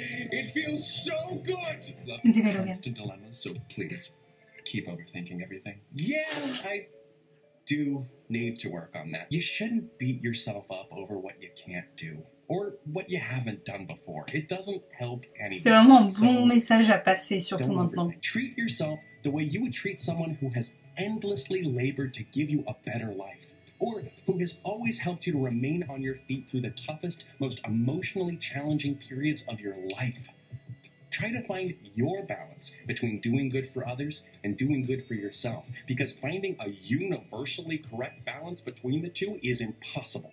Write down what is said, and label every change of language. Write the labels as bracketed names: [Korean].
[English] It feels so good! Love constant dilemmas, so please, keep overthinking everything. Yeah, I do need to work on that. You shouldn't beat yourself up over what you can't do. Or what you haven't done before. It doesn't help anyone. [French] C'est vraiment un bon message à passer, surtout maintenant. [English] Treat yourself the way you would treat someone who has endlessly labored to give you a better life. Or who has always helped you to remain on your feet through the toughest, most emotionally challenging periods of your life. Try to find your balance between doing good for others and doing good for yourself, because finding a universally correct balance between the two is impossible.